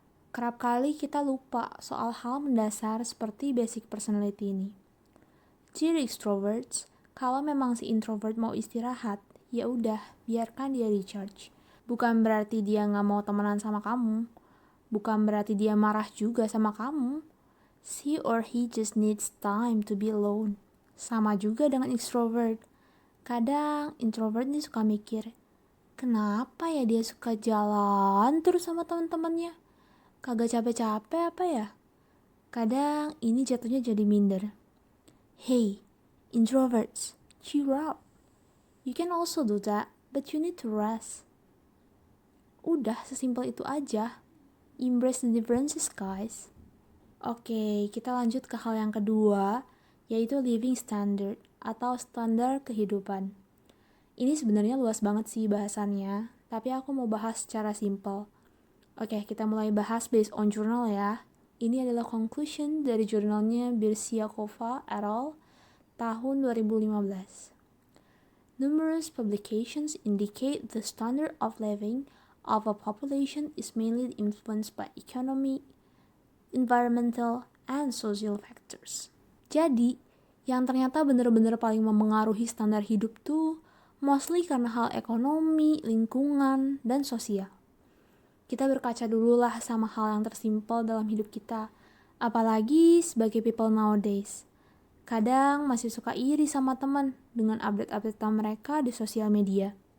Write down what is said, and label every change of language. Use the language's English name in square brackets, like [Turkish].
[Indonesian] Kerap kali kita lupa soal hal mendasar seperti basic personality ini. [English] Dear extroverts, [Indonesian] kalau memang si introvert mau istirahat, ya udah, biarkan dia recharge. Bukan berarti dia nggak mau temenan sama kamu. Bukan berarti dia marah juga sama kamu. [English] She or he just needs time to be alone. [Indonesian] Sama juga dengan extrovert. Kadang introvert nih suka mikir, kenapa ya dia suka jalan terus sama teman-temannya? Kagak capek-capek apa ya? Kadang ini jatuhnya jadi minder. [English] Hey, introverts, cheer up. You can also do that, but you need to rest. [Indonesian] Udah, sesimpel itu aja. [English] Embrace the differences, guys. [Indonesian] Oke, kita lanjut ke hal yang kedua, yaitu living standard atau standar kehidupan. Ini sebenarnya luas banget sih bahasannya, tapi aku mau bahas secara simpel. Oke, kita mulai bahas based on journal ya. Ini adalah conclusion dari jurnalnya Birsiakova et al. Tahun 2015. [English] Numerous publications indicate the standard of living of a population is mainly influenced by economic, environmental, and social factors. Jadi, [Indonesian] yang ternyata bener-bener paling memengaruhi standar hidup tuh mostly karena hal ekonomi, lingkungan, dan sosial. Kita berkaca dulu lah sama hal yang tersimpel dalam hidup kita, apalagi sebagai [English] people nowadays. [Indonesian] Kadang masih suka iri sama teman dengan update-update mereka di sosial media.